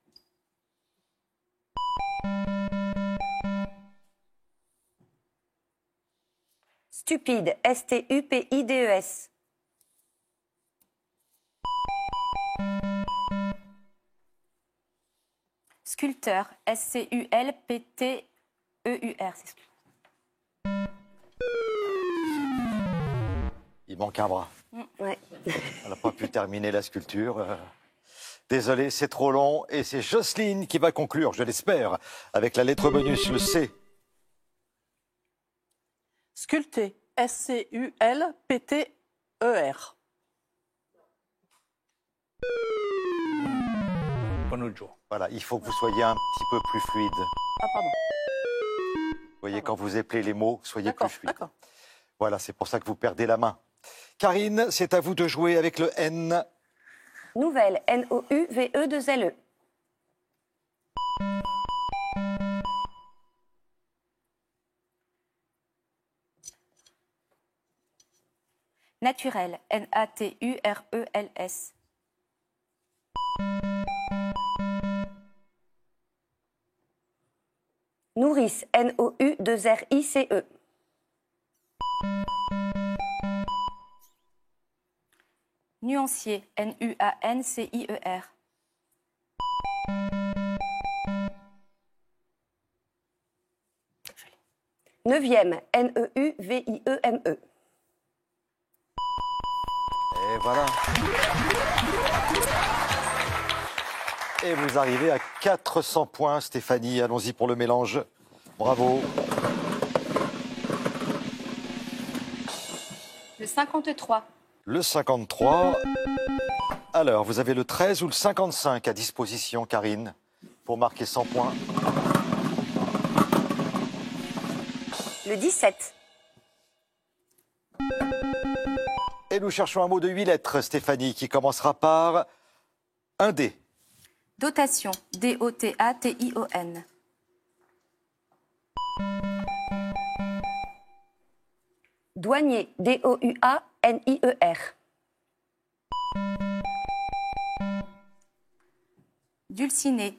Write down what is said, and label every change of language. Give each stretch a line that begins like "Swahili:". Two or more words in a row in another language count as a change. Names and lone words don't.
French: Stupide. S-T-U-P-I-D-E-S. Sculpteur. S-C-U-L-P-T-E-U-R. C'est sculpteur. Il manque un bras. Ouais. On n'a pas pu terminer la sculpture. Désolé, c'est trop long. Et c'est Jocelyne qui va conclure, je l'espère, avec la lettre bonus, le C. Sculpter. S-C-U-L-P-T-E-R. Un autre jour. Voilà, il faut que vous soyez un petit peu plus fluide. Ah, pardon. Vous voyez, quand vous éplez les mots, soyez plus D'accord, fluide. d'accord. Voilà, c'est pour ça que vous perdez la main. Karine, c'est à vous de jouer avec le N. Nouvelle. N-O-U-V-E-2-L-E. Naturel. N-A-T-U-R-E-L-S. Nourrice. N-O-U-2-R-I-C-E. Nuancier. N-U-A-N-C-I-E-R. Neuvième. N-E-U-V-I-E-M-E. Et voilà. Et vous arrivez à 400 points, Stéphanie. Allons-y pour le mélange. Bravo. Le 53. Le 53. Alors, vous avez le 13 ou le 55 à disposition, Karine, pour marquer 100 points. Le 17. Et nous cherchons un mot de 8 lettres, Stéphanie, qui commencera par un D. Dotation. D-O-T-A-T-I-O-N. Douanier. D-O-U-A-N-I-E-R. Dulciné.